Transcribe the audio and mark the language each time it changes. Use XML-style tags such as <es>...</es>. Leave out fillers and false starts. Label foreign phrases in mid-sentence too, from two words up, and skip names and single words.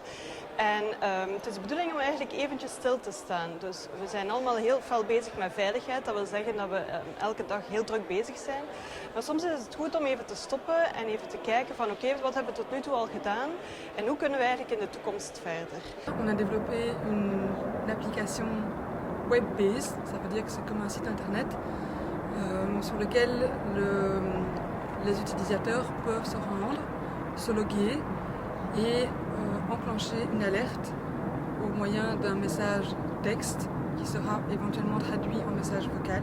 <nl>En het is de bedoeling om eigenlijk eventjes stil te staan. Dus we zijn allemaal heel fel bezig met veiligheid. Dat wil zeggen dat we elke dag heel druk bezig zijn. Maar soms is het goed om even te stoppen en even te kijken van oké, wat hebben we tot nu toe al gedaan en hoe kunnen we eigenlijk in de toekomst verder.</nl> <fr>On a développé une application web-based, ça veut dire que c'est comme un site internet sur lequel les utilisateurs peuvent se rendre, se loguer et enclencher une alerte au moyen d'un message texte qui sera éventuellement traduit en message vocal.</fr>